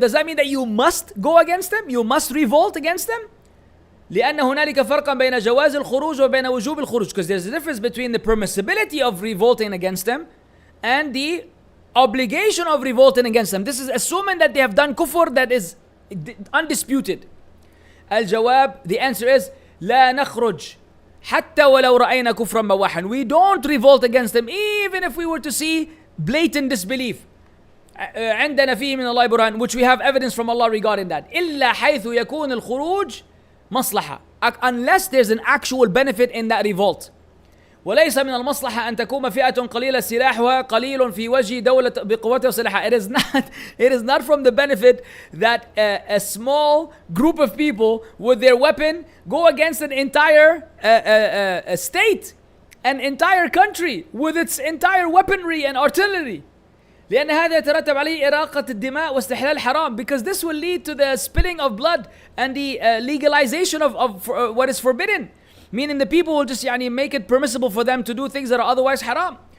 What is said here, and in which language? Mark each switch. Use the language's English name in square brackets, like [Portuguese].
[English] Does that mean that you must go against them? You must revolt against them? [Arabic] لأن هنالك فرقا بين جواز الخروج وبين وجوب الخروج, [English] because there's a difference between the permissibility of revolting against them and the obligation of revolting against them. This is assuming that they have done kufr that is undisputed. [Arabic] الجواب, [English] the answer is [Arabic] لا نخرج حتى ولو رأينا كفرا بواحا. [English] We don't revolt against them even if we were to see blatant disbelief. [Arabic] عندنا فيه من الله برهان, [English] which we have evidence from Allah regarding that. [Arabic] إلا حيث يكون الخروج مصلحة, [English] unless there's an actual benefit in that revolt. [Arabic] وليس من المصلحة أن تكون فئة قليلة سلاحها قليل في وجه دولة بقوتها وسلاحها. [English] It is not from the benefit that a small group of people with their weapon go against an entire state, an entire country with its entire weaponry and artillery. [Arabic] لأن هذا يترتب عليه إراقة الدماء واستحلال حرام, [English] because this will lead to the spilling of blood and the legalization of what is forbidden, meaning the people will just make it permissible for them to do things that are otherwise haram.